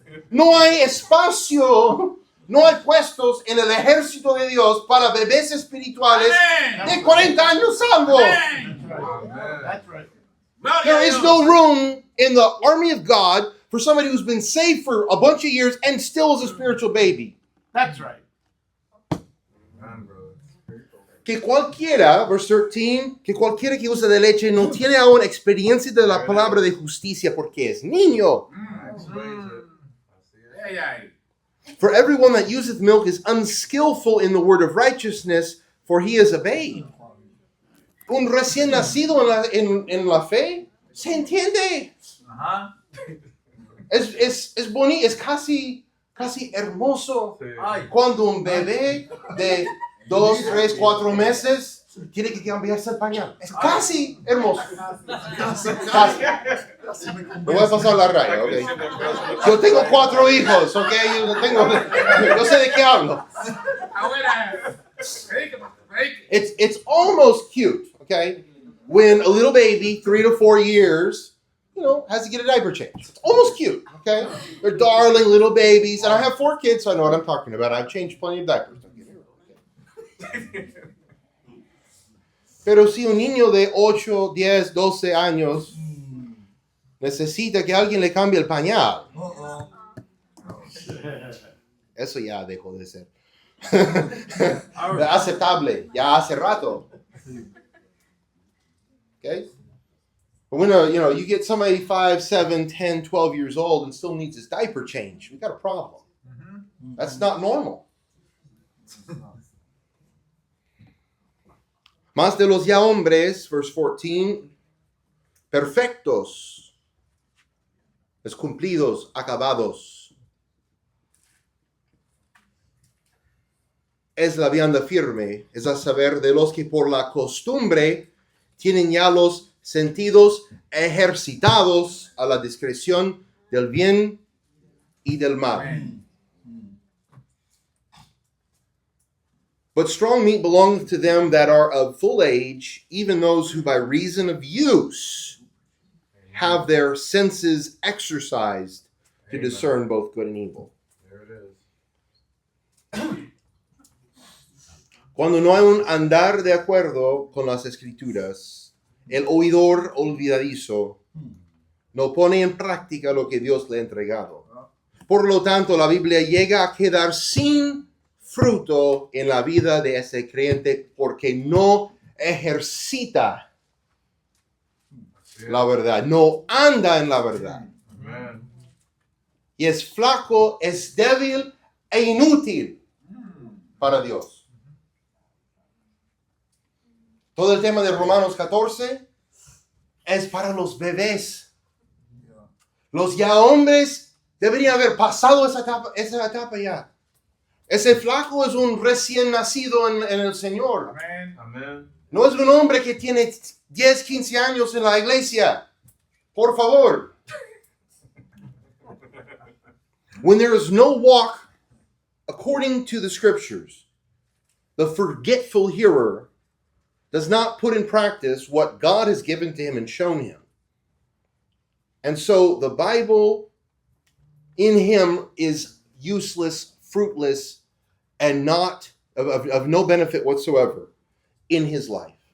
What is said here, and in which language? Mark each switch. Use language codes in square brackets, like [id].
[es] No hay espacio, no hay puestos en el ejército de Dios para bebés espirituales de 40 años salvo. Amén. [en] Amen. right. There is no room in the army of God for somebody who's been saved for a bunch of years and still is a spiritual baby. That's right. Amen, brother. [es] Que cualquiera, [en] verse 13, [es] que cualquiera que usa de leche no tiene aún experiencia de la palabra de justicia porque es niño. [en] That explains it. I see it. [es] Ay, ay. [en] For everyone that useth milk is unskillful in the word of righteousness, for he is a babe. [es] Un recién nacido en la fe, se entiende. Ajá. Es bonito, es casi hermoso. Sí. Ay. Cuando un bebé de 2, 3, 4 meses tiene que cambiarse el pañal. Es casi hermoso. Casi. Me voy a pasar la raya, ok. Yo tengo 4 hijos, ok. Yo sé de qué hablo. Abuela. [en] It's almost cute, okay, when a little baby, 3 to 4 years, has to get a diaper change. It's almost cute, okay? They're darling little babies, and I have 4 kids, so I know what I'm talking about. I've changed plenty of diapers. [es] Pero si un niño de 8, 10, 12 años necesita que alguien le cambie el pañal, [en] Uh-oh. [es] eso ya dejó de ser aceptable, ya hace rato. [en] Okay? But when you get somebody 5, 7, 10, 12 years old and still needs his diaper change, we got a problem. That's not normal. [es] Más de los ya hombres, [en] verse 14, [es] perfectos, es cumplidos, acabados. Es la vianda firme, es a saber, de los que por la costumbre tienen ya los sentidos ejercitados a la discreción del bien y del mal. [en] But strong meat belongeth to them that are of full age, even those who by reason of use have their senses exercised to discern both good and evil. There it is. [es] Cuando no hay un andar de acuerdo con las escrituras, el oidor olvidadizo no pone en práctica lo que Dios le ha entregado. Por lo tanto, la Biblia llega a quedar sin fruto en la vida de ese creyente porque no ejercita la verdad, no anda en la verdad. [en] Amen. [es] Y es flaco, es débil e inútil para Dios. Todo el tema de Romanos 14 es para los bebés. Los ya hombres deberían haber pasado esa etapa ya. Ese flaco es un recién nacido en el Señor. Amén. [en] Amen. [es] No es un hombre que tiene 10, 15 años en la iglesia. Por favor. [en] When there is no walk according to the scriptures, the forgetful hearer does not put in practice what God has given to him and shown him. And so the Bible in him is useless, fruitless, and not of no benefit whatsoever in his life.